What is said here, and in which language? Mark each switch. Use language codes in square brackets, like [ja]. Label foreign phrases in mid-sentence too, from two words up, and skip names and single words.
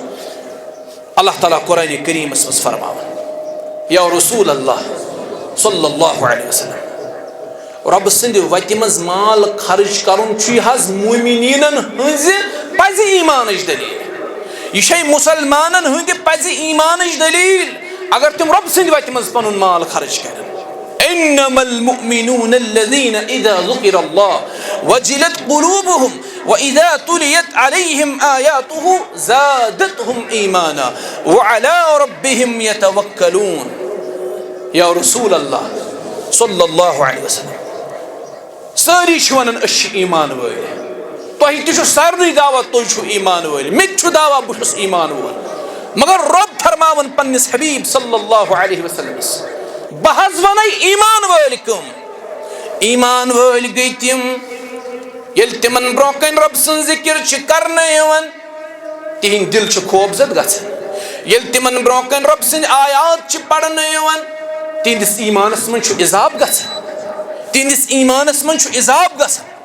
[ks] اللہ تعالیٰ قرآنِ کریٖمس منٛز فرماوان [ar] یا رسول اللہ صلی اللہ علیہ وسلم، [ks] رۄبہٕ سٕنٛدِ وتہِ منٛز مال خرچ کرُن چھُ یہِ حظ مومِنیٖنن ہٕنٛزِ پزِ ایٖمانٕچ دلیٖل، یہِ چھے مُسلمانن ہٕنٛدِ پزِ ایٖمانٕچ دلیٖل اگر تِم رۄبہٕ سٕنٛدِ وتہِ منٛز پنُن مال خرچ کرن۔ [ar] انما المؤمنون الذين اذا ذكر الله وجلت قلوبهم واذا تليت عليهم آياته زادتهم ايمانا وعلى ربهم يتوكلون۔ یا رسول اللہ صلی اللہ علیہ وسلم، [ks] ساری چھِ ونان أسۍ چھِ ایمان وٲلۍ، تۄہہِ تہِ چھُ سارنٕے دعوت تُہۍ چھِو ایمان وٲلۍ، مےٚ تہِ چھُ دعوت بہٕ چھُس ایمان وول، مگر رۄب فرماوان پننِس حبیب صلی اللہ علیہ وسلمس بہٕ حظ ونے ایمان وٲلۍ کٕم؟ ایمان وٲلۍ گٔے تِم ییٚلہِ تِمن برونٛہہ کنہِ رۄب سٕنٛز ذِکر چھِ کرنہٕ یِوان تِہنٛدۍ دِل چھِ خوفزد گژھان، ییٚلہِ تِمن برونٛہہ کنہِ رۄب سٕنٛدۍ آیات چھِ پرنہٕ یِوان تِہنٛدِس ایمانس منٛز چھُ اضافہٕ گژھان، تِہنٛدِس ایمانس منٛز چھُ اضافہٕ گژھان۔